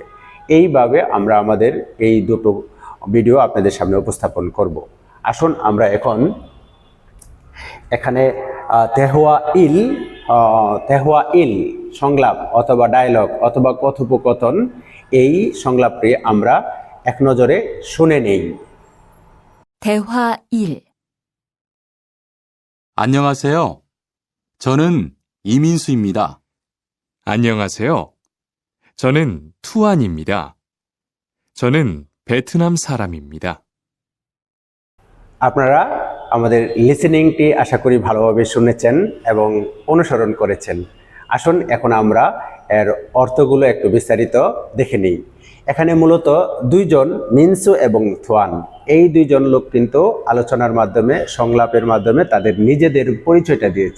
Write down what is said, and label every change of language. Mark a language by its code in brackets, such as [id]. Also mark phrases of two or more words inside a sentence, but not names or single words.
[bn] এইভাবে আমরা আমাদের এই দুটো ভিডিও আপনাদের সামনে উপস্থাপন করব। আসুন আমরা এখন এখানে [ko] 대화 일 [bn] সংলাপ অথবা ডায়লগ অথবা কথোপকথন, এই সংলাপটি আমরা এক নজরে শুনে নেই। [ko] 대화 1. 안녕하세요. 저는 이민수입니다. 안녕하세요. 저는 투안입니다. 저는 베트남 사람입니다. [bn] আপনারা আমাদের লিসেনিংটি আশা করি ভালোভাবে শুনেছেন এবং অনুসরণ করেছেন। আসুন এখন আমরা এর অর্থগুলো একটু বিস্তারিত দেখে নিই। এখানে মূলত দুইজন, মিনসু এবং থোয়ান, এই দুইজন লোক কিন্তু আলোচনার মাধ্যমে, সংলাপের মাধ্যমে তাদের নিজেদের পরিচয়টা দিয়েছে।